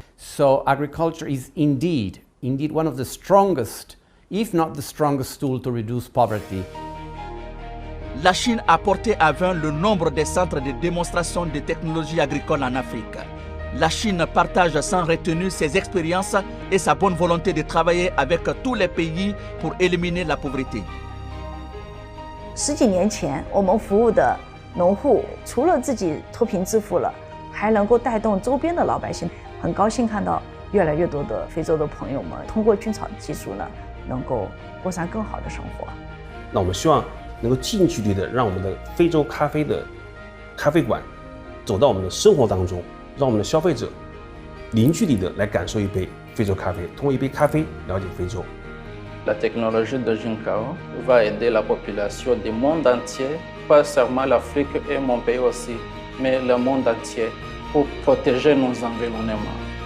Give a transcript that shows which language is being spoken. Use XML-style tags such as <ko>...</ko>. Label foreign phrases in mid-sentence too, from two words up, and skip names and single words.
<en>So agriculture is indeed one of the strongest, if not the strongest tool to reduce poverty.</en> <fr>La Chine a porté à 20 le nombre des centres de démonstration de technologies agricoles en Afrique. La Chine partage sans retenue ses expériences et sa bonne volonté de travailler avec tous les pays pour éliminer la pauvreté.</fr> <zh>10 几年前，我们服务的农户除了自己脱贫致富了，还能够带动周边的老百姓。很高兴看到越来越多的非洲的朋友们通过菌草技术呢，能够过上更好的生活。那我们希望 能够近距离的让我们的非洲咖啡的咖啡馆走到我们的生活当中，让我们的消费者零距离的来感受一杯非洲咖啡，通过一杯咖啡了解非洲。</zh> <fr>La technologie de Jinkao va aider la population du monde entier, pas seulement l'Afrique et mon pays aussi, mais le monde entier, pour protéger nos environnements.</fr>